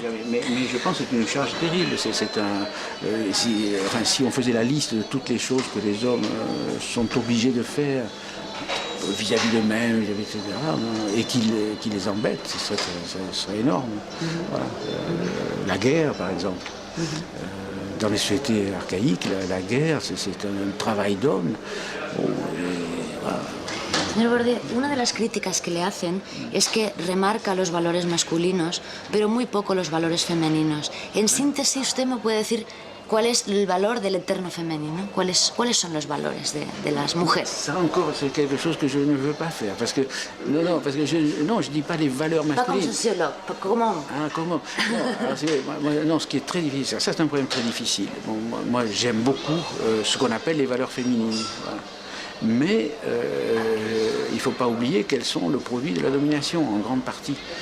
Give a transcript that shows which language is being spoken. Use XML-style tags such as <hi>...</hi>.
<fr>mais je pense que c'est une charge terrible. Si on faisait la liste de toutes les choses que les hommes sont obligés de faire vis-à-vis d'eux-mêmes, etc., et qui les embêtent, ce serait énorme. Voilà. La guerre, par exemple. Dans les sociétés archaïques, la guerre, c'est un travail d'homme. Voilà.</fr> <es>Señor Bourdieu, una de las críticas que le hacen es que remarca los valores masculinos, pero muy poco los valores femeninos. En síntesis, usted me puede decir cuál es el valor del eterno femenino, cuáles son los valores de las mujeres.</es> <fr>Ça encore, c'est quelque chose que je ne veux pas faire, parce que je dis pas les valeurs masculines. Pas comme sociologue, comment? Ah, comment? Non, ce qui est très difficile, ça c'est un problème très difficile. Bon, moi, j'aime beaucoup ce qu'on appelle les valeurs féminines. Voilà. Mais il ne faut pas oublier qu'elles sont le produit de la domination, en grande partie.</fr>